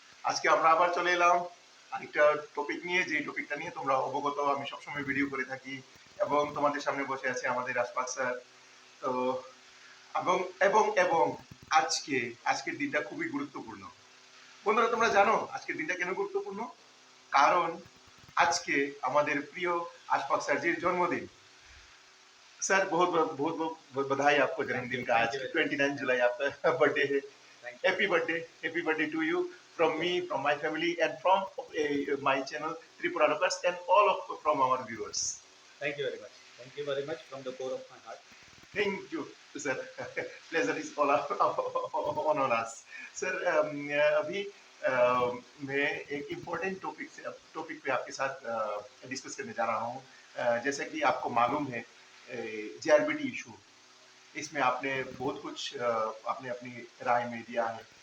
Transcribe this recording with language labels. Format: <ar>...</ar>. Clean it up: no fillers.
<bn>আজকে আমরা আবার চলে এলাম আরেকটা টপিক নিয়ে, যে টপিকটা নিয়ে তোমরা অবগত, আমি সবসময় ভিডিও করে থাকি এবং তোমাদের সামনে বসে আছে আমাদের আশফাক স্যার। তো এবং এবং এবং আজকে আজকের দিনটা খুবই গুরুত্বপূর্ণ। বন্ধুরা, তোমরা জানো আজকের দিনটা কেন গুরুত্বপূর্ণ? কারণ আজকে আমাদের প্রিয় আশফাক স্যারজির জন্মদিন।</bn> <hi>सर बहुत बहुत बहुत बहुत बधाई आपको जन्मदिन का। आज 29 जुलाई आपका बर्थडे है।</hi> <en>Happy birthday to you from me, from my family, and from my channel Tripura Locals, and all of from our viewers. Thank you very much. Thank you very much from the core of my heart. Thank you, sir. Pleasure is all on us, sir.</en> <hi>अभी मैं एक important topic पे आपके साथ discuss करने जा रहा हूँ। जैसा कि आपको मालूम है, जेआरबीटी इशू, इसमें आपने बहुत कुछ आपने अपनी राय में दिया है।</hi>